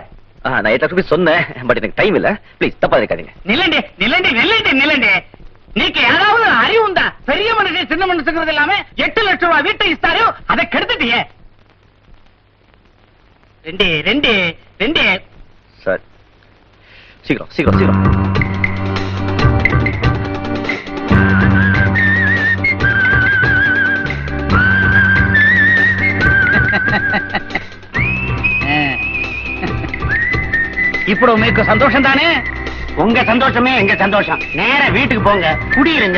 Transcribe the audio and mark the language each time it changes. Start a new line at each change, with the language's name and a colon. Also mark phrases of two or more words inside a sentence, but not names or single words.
Tamil: நான்
English: 8 lakhs rupees
Tamil: சொன்னேன். பட் எனக்கு டைம் இல்ல. ப்ளீஸ் தப்பா இருக்காதீங்க. நில்லண்டே நீக்கு ஏதாவது அறிவு உண்டா? பெரிய மனுஷன் சின்ன மனுஷங்கிறது இல்லாம 8 லட்சம் ரூபாய் வீட்டை இஸ்தாரோ அதை கெடுத்துட்டியே. ரெண்டு சார், சீக்கிரம்.
Telugu: ఇప్పుడు మీకు సంతోషం தானே?
Tamil: உங்க சந்தோஷமே எங்க சந்தோஷம். நேர வீட்டுக்கு போங்க, குடியிருங்க.